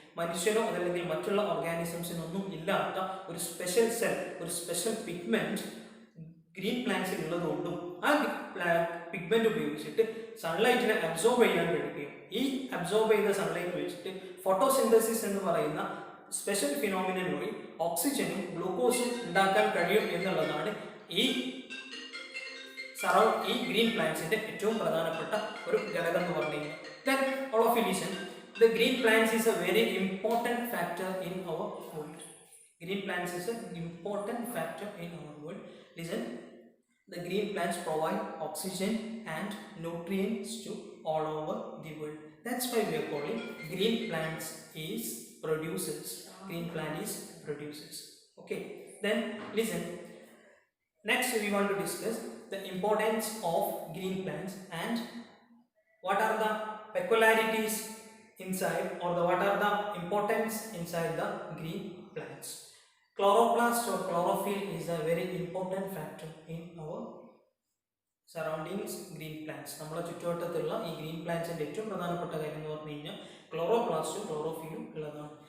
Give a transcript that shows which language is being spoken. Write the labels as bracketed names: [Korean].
[Malayalam] മനുഷ്യനോ അതല്ലെങ്കിൽ മറ്റുള്ള ഓർഗാനിസംസിനൊന്നും ഇല്ലാത്ത ഒരു സ്പെഷ്യൽ സെൽ, ഒരു സ്പെഷ്യൽ പിഗ്മെന്റ് ഗ്രീൻ പ്ലാന്റ്സിൽ ഉള്ളതുകൊണ്ടും ആ പിഗ്മെന്റ് ഉപയോഗിച്ചിട്ട് സൺലൈറ്റിനെ അബ്സോർബ് ചെയ്യാൻ കഴിയുകയും ഈ അബ്സോർബ് ചെയ്ത സൺലൈറ്റ് വെച്ചിട്ട് ഫോട്ടോസിന്തസിസ് എന്ന് പറയുന്ന സ്പെഷ്യൽ ഫിനോമിനൻ വഴി ഓക്സിജനും ഗ്ലൂക്കോസും ഉണ്ടാക്കാൻ കഴിയും എന്നുള്ളതാണ് ഈ ഗ്രീൻ പ്ലാന്റ്സിന്റെ ഏറ്റവും പ്രധാനപ്പെട്ട ഒരു ഘടകം എന്ന് പറഞ്ഞു കഴിഞ്ഞാൽ. [English] Then all of you listen. The green plants is a very important factor in our world. Green plants is an important factor in our world. Listen. The green plants provide oxygen and nutrients to all over the world. That's why we are calling green plants is producers. Green plant is producers. Okay. Then listen. Next we want to discuss the importance of green plants and what are the peculiarities inside or what are the importance inside the green plants. Chloroplast or chlorophyll is a very important factor in our surroundings. [Malayalam] Green plants നമ്മളെ ചുറ്റുവട്ടത്തുള്ള ഈ green പ്ലാന്റ്സിന്റെ ഏറ്റവും പ്രധാനപ്പെട്ട കാര്യം എന്ന് പറഞ്ഞു കഴിഞ്ഞാൽ ക്ലോറോപ്ലാസ്റ്റും ക്ലോറോഫിലും ഉള്ളതാണ്.